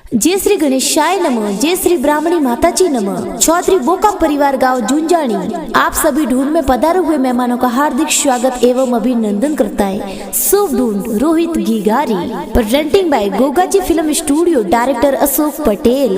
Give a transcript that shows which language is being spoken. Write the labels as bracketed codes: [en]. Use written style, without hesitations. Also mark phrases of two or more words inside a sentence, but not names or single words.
[sa] जय श्री गणेशाय नमः। जय श्री ब्राह्मणी माताजी नमः। [hi] चौधरी बोका परिवार गांव जुंजाणी आप सभी ढूंढ में पधारे हुए मेहमानों का हार्दिक स्वागत एवं अभिनंदन करता है। शुभ ढूंढ रोहित गिगारी, [en] presenting by [hi] गोगाजी फिल्म स्टूडियो, डायरेक्टर अशोक पटेल।